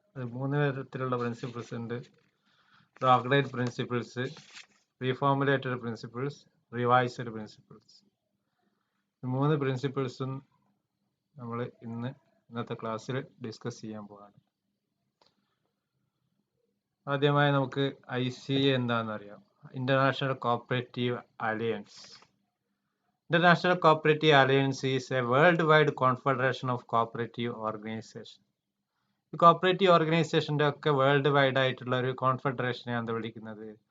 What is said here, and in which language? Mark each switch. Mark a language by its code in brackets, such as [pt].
[ml] അത് 3 തരത്തിലുള്ള പ്രിൻസിപ്പിൾസ് ഉണ്ട്. റോഗ്ഡേറ്റ് പ്രിൻസിപ്പിൾസ്, റീഫോമുലേറ്റഡ് പ്രിൻസിപ്പിൾസ്, റിവൈസ്ഡ് പ്രിൻസിപ്പിൾസ്. ഈ 3 പ്രിൻസിപ്പിൾസും നമ്മൾ ഇന്നത്തെ ക്ലാസ്സിൽ ഡിസ്കസ് ചെയ്യാൻ പോവാണ്. ആദ്യമായി നമുക്ക് ICA എന്താണെന്ന് അറിയാം. International cooperative alliance. [en] International Cooperative Alliance is a worldwide confederation of cooperative organizations. [ml] ഈ കോപ്പറേറ്റീവ് ഓർഗനൈസേഷൻ്റെ ഒക്കെ വേൾഡ് വൈഡ് ആയിട്ടുള്ള ഒരു കോൺഫെഡറേഷനെ എന്താ വിളിക്കുന്നത്?